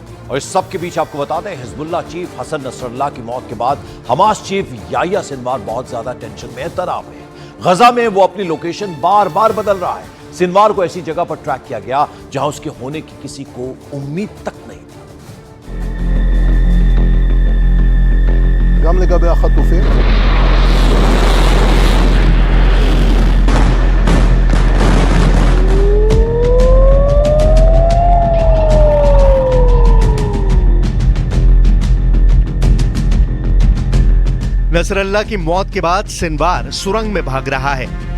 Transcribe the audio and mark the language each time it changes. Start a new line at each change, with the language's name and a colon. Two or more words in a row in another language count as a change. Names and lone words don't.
Hindi: और इस सब के बीच आपको बता दें, हिजबुल्लाह चीफ हसन नसरल्लाह की मौत के बाद हमास चीफ याहिया सिनवार बहुत ज्यादा टेंशन में, तनाव में। गजा में वो अपनी लोकेशन बार बार बदल रहा है। सिनवार को ऐसी जगह पर ट्रैक किया गया जहां उसके होने की किसी को उम्मीद तक नहीं थी।
Hebrew: גם לגבי החטופים.
Hindi: नसरल्लाह की मौत के बाद सिनवार सुरंग में भाग रहा है।